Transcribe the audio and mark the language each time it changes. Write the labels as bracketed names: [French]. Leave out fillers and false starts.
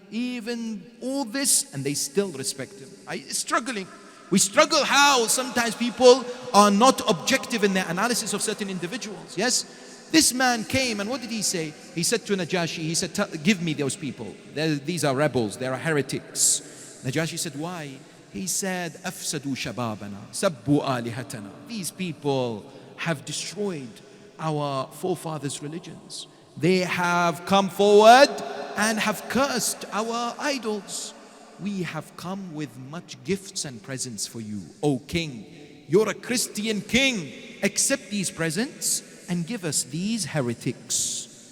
[English] Even all this, and they still respect him. Struggling. We struggle how sometimes people are not objective in their analysis of certain individuals. Yes? This man came and what did he say? He said to Najashi, he said, give me those people. These are rebels, they are heretics. Najashi said, why? He said, [Arabic] أفسدوا شبابنا سبوا آلهتنا. [English] These people have destroyed our forefathers' religions. They have come forward and have cursed our idols. We have come with much gifts and presents for you, O king. You're a Christian king. Accept these presents and give us these heretics.